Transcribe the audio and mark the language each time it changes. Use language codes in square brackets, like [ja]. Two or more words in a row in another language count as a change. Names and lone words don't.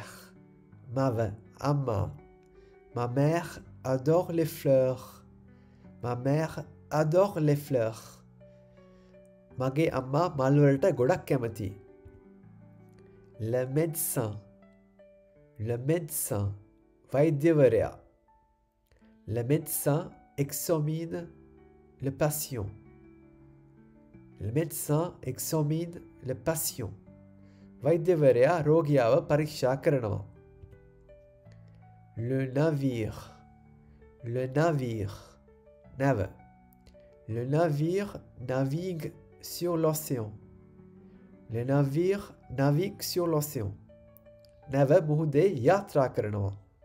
[si] මව. Amma. [fr] Ma mère adore les fleurs. Ma mère adore les fleurs. [si] මගේ අම්මා මල් වලට ගොඩක් කැමතියි. [fr] Le médecin. Le médecin. [si] වෛද්‍යවරයා. [fr] Le médecin examine le patient. Le médecin examine le patient. [si] වෛද්‍යවරයා රෝගියාව පරීක්ෂා කරනවා. [fr] Le navire. Le navire. [si] Nave. [fr] Le navire navigue sur l'océan. Le navire navigue sur l'océan. [si] Nave මුහුදේ යාත්‍රා කරනවා.